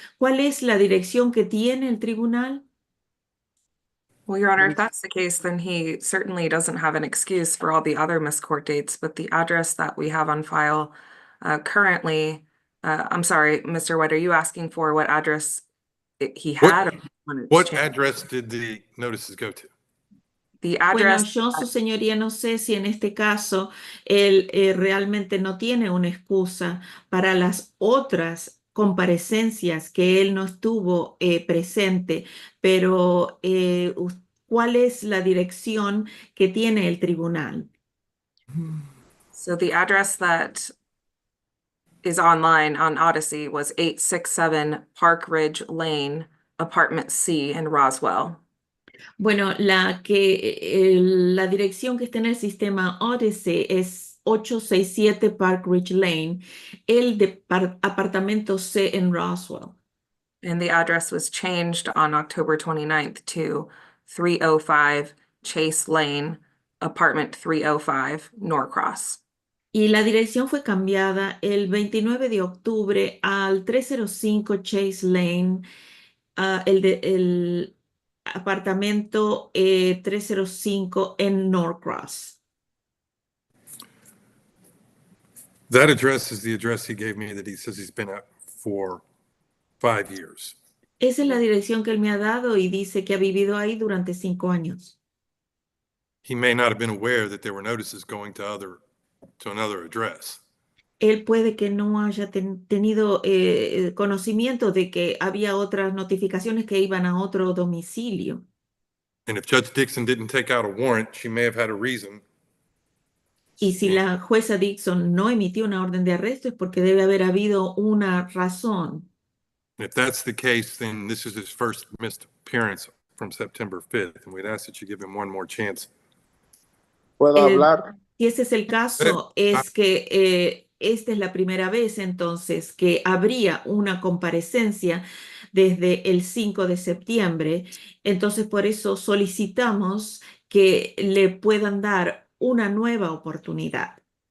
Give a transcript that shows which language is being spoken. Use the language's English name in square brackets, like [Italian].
[Spanish] ¿Cuál es la dirección que tiene el tribunal? [English] Well, Your Honor, if that's the case, then he certainly doesn't have an excuse for all the other missed court dates, but the address that we have on file currently, I'm sorry, Mr. White, are you asking for what address he had? What address did the notices go to? The address. [Spanish] Bueno, yo, su señoría, no sé si en este caso él realmente no tiene una excusa para las otras comparecencias que él no estuvo presente, pero cuál es la dirección que tiene el tribunal. [English] So the address that is online on Odyssey was 867 Park Ridge Lane, Apartment C in Roswell. [Spanish] Bueno, la dirección que está en el sistema Odyssey es 867 Park Ridge Lane, el apartamento C en Roswell. [English] And the address was changed on October 29th to 305 Chase Lane, Apartment 305, Norcross. [Spanish] Y la dirección fue cambiada el 29 de octubre al 305 Chase Lane, el apartamento 305 en Norcross. [English] That address is the address he gave me that he says he's been at for 5 years. [Spanish] Esa es la dirección que él me ha dado y dice que ha vivido ahí durante 5 años. [English] He may not have been aware that there were notices going to another address. [Spanish] Él puede que no haya tenido conocimiento de que había otras notificaciones que iban a otro domicilio. [English] And if Judge Dixon didn't take out a warrant, she may have had a reason. [Spanish] Y si la jueza Dixon no emitió una orden de arresto es porque debe haber habido una razón. [English] And if that's the case, then this is his first missed appearance from September 5th, and we'd ask that you give him one more chance. [Spanish] ¿Puedo hablar? Si ese es el caso, es que esta es la primera vez entonces que habría una comparecencia desde el 5 de septiembre. Entonces, por eso solicitamos que le puedan dar una nueva oportunidad.